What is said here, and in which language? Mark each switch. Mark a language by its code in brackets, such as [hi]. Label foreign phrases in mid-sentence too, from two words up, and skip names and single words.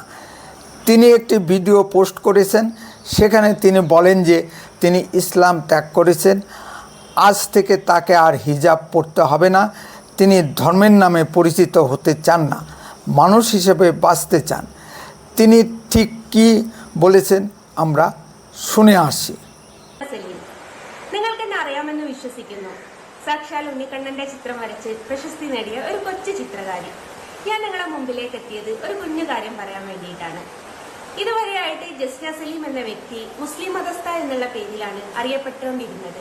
[bn] তিনি একটি ভিডিও পোস্ট করেছেন, সেখানে তিনি বলেন যে তিনি ইসলাম ত্যাগ করেছেন। আজ থেকে তাকে আর হিজাব পরতে হবে না। তিনি ধর্মের নামে পরিচিত হতে চান না, মানুষ হিসেবে বাঁচতে চান। তিনি ঠিক কী বলেছেন আমরা শুনে আসি। [ml] നിങ്ങൾക്ക് തന്നെ അറിയാമെന്ന് വിശ്വസിക്കുന്നു. സാക്ഷാൽ ഉണ്ണിക്കണ്ണന്റെ ചിത്രം വരച്ച് പ്രശസ്തി നേടിയ ഒരു കൊച്ചു ചിത്രകാരി. ഞാൻ നിങ്ങളുടെ മുമ്പിലേക്ക് എത്തിയത് ഒരു കുഞ്ഞു കാര്യം പറയാൻ വേണ്ടിയിട്ടാണ്. ഇതുവരെയായിട്ട് ജസ്ന സലീം എന്ന വ്യക്തി മുസ്ലിം മതസ്ഥ എന്നുള്ള പേരിലാണ് അറിയപ്പെട്ടുകൊണ്ടിരുന്നത്.